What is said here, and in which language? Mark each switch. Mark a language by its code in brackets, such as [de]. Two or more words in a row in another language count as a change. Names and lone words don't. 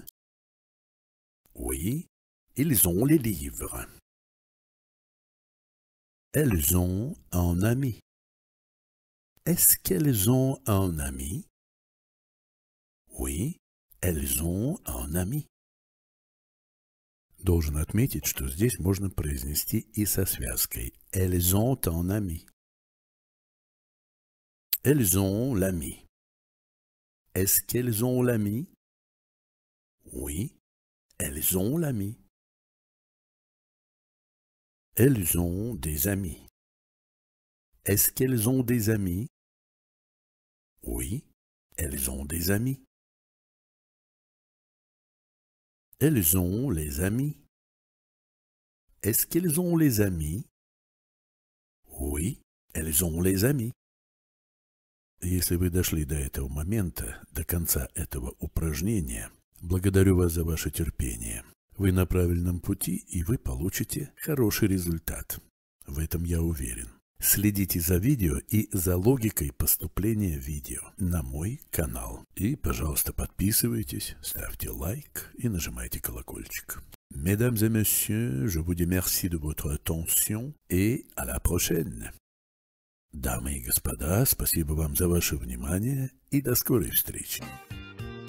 [fr] Oui, ils ont les livres. Elles ont un ami. Est-ce qu'elles ont un ami? Oui, elles ont un ami. [ru] Должен отметить, что здесь можно произнести и со связкой. [fr] Elles ont un ami. Elles ont l'ami. Est-ce qu'elles ont l'ami? Oui, elles ont l'ami. Elles ont des amis. Est-ce qu'elles ont des amis? Oui, elles ont des amis. Elles ont les amis. Est-ce qu'elles ont les amis? Oui, elles ont les amis. [ru] Если вы дошли до этого момента, до конца этого упражнения, благодарю вас за ваше терпение. Вы на правильном пути, и вы получите хороший результат. В этом я уверен. Следите за видео и за логикой поступления видео на мой канал. И, пожалуйста, подписывайтесь, ставьте лайк и нажимайте колокольчик. [fr] Mesdames et messieurs, je vous remercie de votre attention et à la prochaine. [ru] Дамы и господа, спасибо вам за ваше внимание и до скорой встречи.